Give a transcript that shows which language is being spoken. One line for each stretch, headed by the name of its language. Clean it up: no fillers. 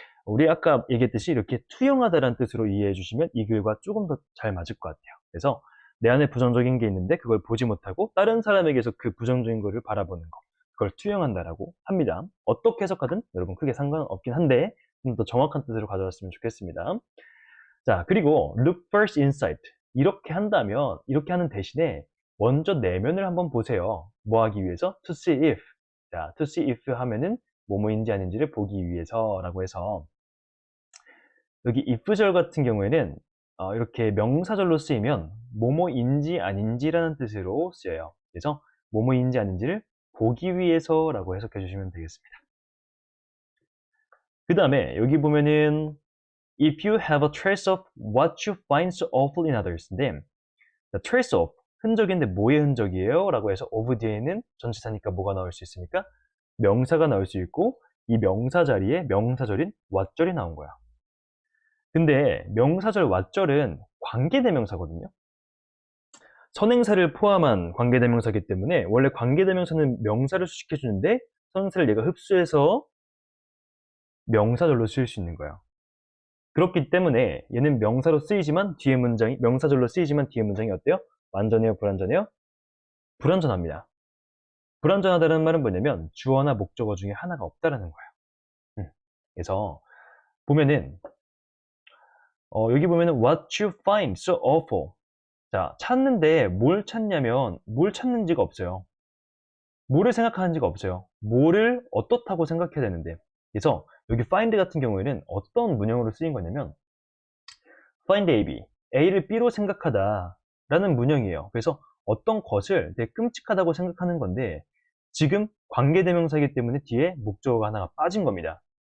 Korean: 우리 아까 얘기했듯이 이렇게 투영하다라는 뜻으로 이해해 주시면 이 글과 조금 더 잘 맞을 것 같아요. 그래서 내 안에 부정적인 게 있는데 그걸 보지 못하고 다른 사람에게서 그 부정적인 거를 바라보는 거. 그걸 투영한다라고 합니다. 어떻게 해석하든 여러분 크게 상관없긴 한데 좀 더 정확한 뜻으로 가져왔으면 좋겠습니다. 자, 그리고
English: look first inside.
Korean: 이렇게 한다면, 이렇게 하는 대신에 먼저 내면을 한번 보세요. 뭐 하기 위해서?
English: to see if.
Korean: 자,
English: to see if
Korean: 하면은 뭐뭐인지 아닌지를 보기 위해서라고 해서 여기 if절 같은 경우에는 이렇게 명사절로 쓰이면 뭐뭐인지 아닌지라는 뜻으로 쓰여요. 그래서 뭐뭐인지 아닌지를 보기 위해서라고 해석해 주시면 되겠습니다. 그 다음에 여기 보면은
English: if you have a trace of what you find so awful in others
Korean: 인데 trace of, 흔적인데 뭐의 흔적이에요? 라고 해서 of 뒤에는 전치사니까 뭐가 나올 수 있습니까? 명사가 나올 수 있고 이 명사 자리에 명사절인 what절이 나온 거야. 근데 명사절 what절은 관계대명사거든요. 선행사를 포함한 관계대명사이기 때문에 원래 관계대명사는 명사를 수식해주는데 선행사를 얘가 흡수해서 명사절로 쓰일 수 있는 거예요. 그렇기 때문에 얘는 명사로 쓰이지만 뒤에 문장이 명사절로 쓰이지만 뒤에 문장이 어때요? 완전해요, 불완전해요? 불완전합니다. 불완전하다는 말은 뭐냐면 주어나 목적어 중에 하나가 없다라는 거예요. 그래서 보면은 여기 보면은
English: what you find so awful.
Korean: 자, 찾는데 뭘 찾냐면 뭘 찾는지가 없어요. 뭐를 생각하는지가 없어요. 뭐를 어떻다고 생각해야 되는데. 그래서 여기 find 같은 경우에는 어떤 문형으로 쓰인 거냐면 find A, B. A를 B로 생각하다 라는 문형이에요. 그래서 어떤 것을 되게 끔찍하다고 생각하는 건데 지금 관계대명사이기 때문에 뒤에 목적어가 하나가 빠진 겁니다.